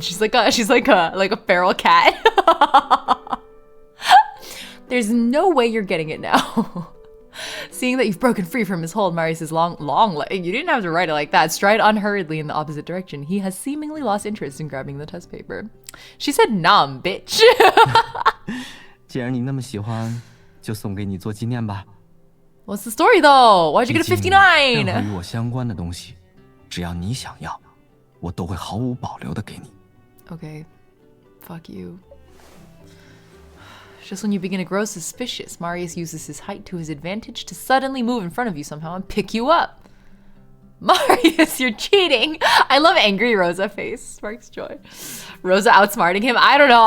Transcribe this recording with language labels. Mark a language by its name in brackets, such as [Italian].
[English] She's like a feral cat. There's no way you're getting it now. Seeing that you've broken free from his hold, Marius's long leg, you didn't have to write it like that, stride unhurriedly in the opposite direction. He has seemingly lost interest in grabbing the test paper. She said, "Nom, bitch." [Chinese] 既然你那么喜欢，就送给你做纪念吧。 [English] What's the story though? Why'd you get a [Chinese] 毕竟任何 [English] 59? [Chinese] 与我相关的东西，只要你想要，我都会毫无保留的给你。 [English] Okay, fuck you. Just when you begin to grow suspicious, Marius uses his height to his advantage to suddenly move in front of you somehow and pick you up. Marius, you're cheating. I love angry Rosa face. Sparks joy. Rosa outsmarting him. I don't know.